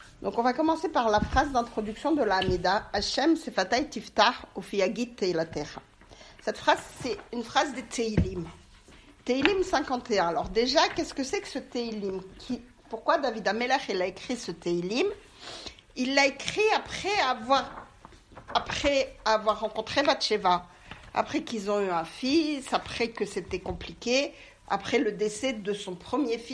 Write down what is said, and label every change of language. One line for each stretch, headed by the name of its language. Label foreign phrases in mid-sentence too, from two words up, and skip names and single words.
French: Donc on va commencer par la phrase d'introduction de la Hamida.
Hebrew: ה' שפתי תפתח ופי יגיד תהלתך.
French: Cette phrase, c'est une phrase des Teilim. Teilim 51. Alors déjà, qu'est-ce que c'est que ce Teilim? Pourquoi David Amelech il a écrit ce Teilim? Il l'a écrit après avoir rencontré Bathsheba, après qu'ils ont eu un fils, après que c'était compliqué, après le décès de son premier fils.